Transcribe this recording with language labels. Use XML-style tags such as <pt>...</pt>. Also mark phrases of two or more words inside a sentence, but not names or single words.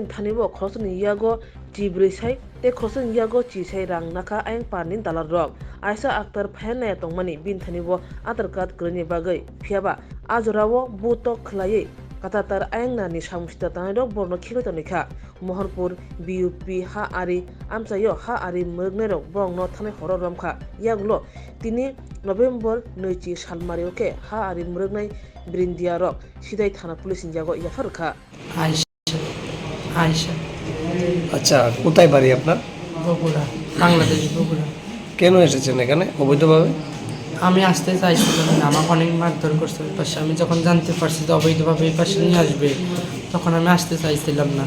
<trp>Korni Tanibo Krosani Yago Cibri sai te khosen yago chi sai rang naka ayang panin dalar rok aisa aktar phane tongmani binthani bo aadhar card kroni bagai phiaba ajorawo buto khlai katatar ayang nani samustha tanai rok borno khilo tonika Mohanpur BUP ha ari amchayo ha ari murgne rok bongno thane horor ramkha yaglo tini November 2 salmarioke ha ari murgnai Brindia rok sidai thana police jago yafarkha</trp> <bn>আয়শা আচ্ছা, কোথায় বাড়ি আপনার? বগুড়া বাংলাদেশ বগুড়া কেন এসেছেন এখানে অবৈধভাবে? আমি আসতে চাইছিলাম না, আমাকে অনেক মারধর করছে ওই পাশে। আমি যখন জানতে পারছি যে অবৈধভাবে এই পাশে নিয়ে আসবে তখন আমি আসতে চাইছিলাম না।</bn>